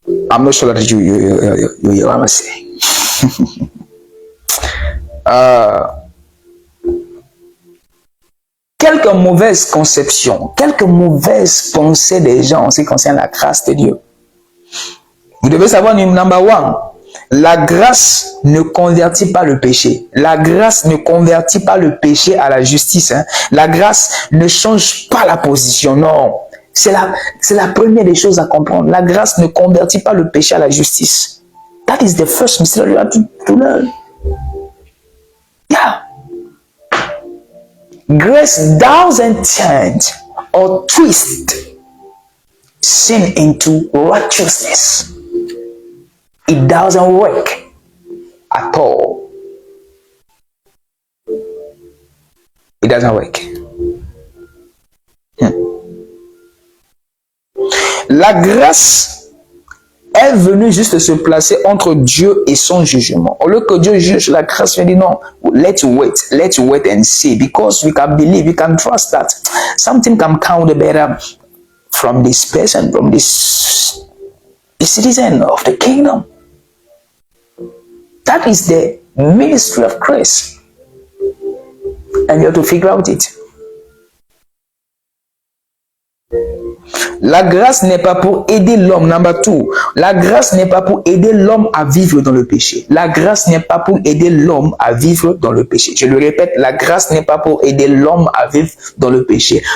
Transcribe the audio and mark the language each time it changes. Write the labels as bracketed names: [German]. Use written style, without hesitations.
[English] I'm not sure that you hear what I'm saying. [French] Quelques mauvaises conceptions, quelques mauvaises pensées des gens en ce qui concerne la grâce de Dieu. Vous devez savoir, [English] number one, [French] la grâce ne convertit pas le péché. La grâce ne convertit pas le péché à la justice. Hein. La grâce ne change pas la position. Non. C'est la première des choses à comprendre. La grâce ne convertit pas le péché à la justice. [English] That is the first mystery you have to learn. Yeah. Grace doesn't change or twist sin into righteousness. It doesn't work at all. It doesn't work. [French] La grâce est venue juste se placer entre Dieu et son jugement. Au lieu que Dieu juge, la grâce vient dire non, [English] let's wait and see, because we can believe, we can trust that something can come better from this person, from this citizen of the kingdom. That is the ministry of grace. And you have to figure out it. [French] La grâce n'est pas pour aider l'homme. [English] Number two, [French] la grâce n'est pas pour aider l'homme à vivre dans le péché. La grâce n'est pas pour aider l'homme à vivre dans le péché. Je le répète, la grâce n'est pas pour aider l'homme à vivre dans le péché.